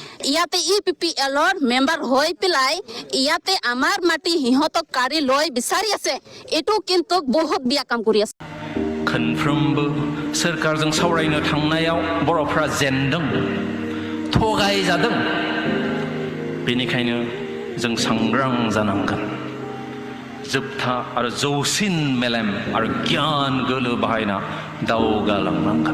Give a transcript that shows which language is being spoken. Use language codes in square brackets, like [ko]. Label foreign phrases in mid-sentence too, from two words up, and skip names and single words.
[as] ইয়াতে ইপিপিএলৰ মেম্বাৰ হৈ পেলাই ইয়াতে আমাৰ মাটি সিহঁতক কাঢ়ি লৈ বিচাৰি আছে এটো কিন্তু বহুত বিয়া কাম কৰি আছে [brx] खनफ्रोमबो सोरखारजों सावरायनो थांनायाव बर'फ्रा जेनदों थगायजादों बेनिखायनो जों सांग्रां जानांगोन जोबथा आरो जौसिन मेलेम आरो गियान गोलो बाहायना दावगालांनांगोन